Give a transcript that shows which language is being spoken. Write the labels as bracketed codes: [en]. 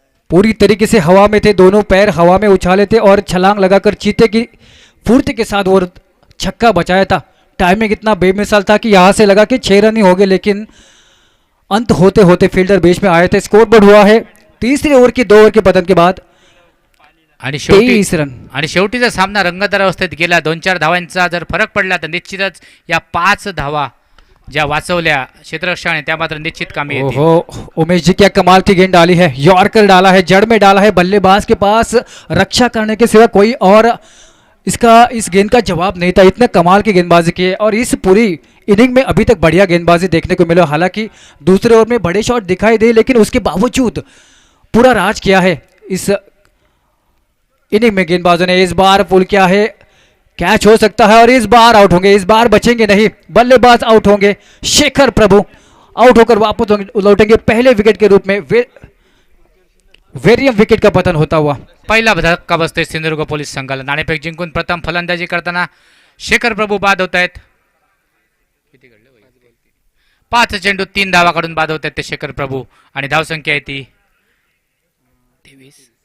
[hi] पूरी तरीके से हवा में थे, दोनों पैर हवा में उछाले थे और छलांग लगाकर चीते की फुर्ती के साथ वो छक्का बचाया था. टाइमिंग इतना बेमिसाल था कि यहां से लगा कि 6 रन ही हो गए, लेकिन अंत होते होते फील्डर बीच में आए थे. स्कोरबोर्ड हुआ है तीसरी ओवर की 2 ओवर के पतन के बाद [mr] आणि शेवटी [hi] 23 रन. [mr] आणि शेवटीचा सामना रंगतदार अवस्थेत गेला. 2-4 धावांचा जर फरक पडला तर निश्चितच या 5 धावा ज्या वाचवल्या क्षेत्ररक्षकाने त्या मात्र निश्चित कामी येतील. [hi] ओहो, उमेश जी क्या कमाल की गेंद डाली है, यॉर्कर डाला है, जड़ में डाला है. बल्लेबाज के पास रक्षा करने के सिवा कोई और इस गेंद का जवाब नहीं था. इतने कमाल की गेंदबाजी की है और इस पूरी इनिंग में अभी तक बढ़िया गेंदबाजी देखने को मिला. हालांकि दूसरे ओवर में बड़े शॉट दिखाई दे, लेकिन उसके बावजूद पूरा राज किया है इस इनिंग में गेंदबाजों ने. इस बार पुल किया है, कैच हो सकता है और इस बार आउट होंगे. इस बार बचेंगे नहीं, बल्लेबाज आउट होंगे. शेखर प्रभु आउट होकर वापस लौटेंगे पहले विकेट के रूप में. वेरियम विकेट का पतन होता हुआ. [mr] पहिला धक्का बसतोय सिंधुदुर्ग पोलीस संघाला. नाणेफेक जिंकून प्रथम फलंदाजी करताना शेखर प्रभू बाद होत आहेत. 5 चेंडू 3 धावा काढून बाद होत आहेत ते शेखर प्रभू आणि धावसंख्या आहे ती 23.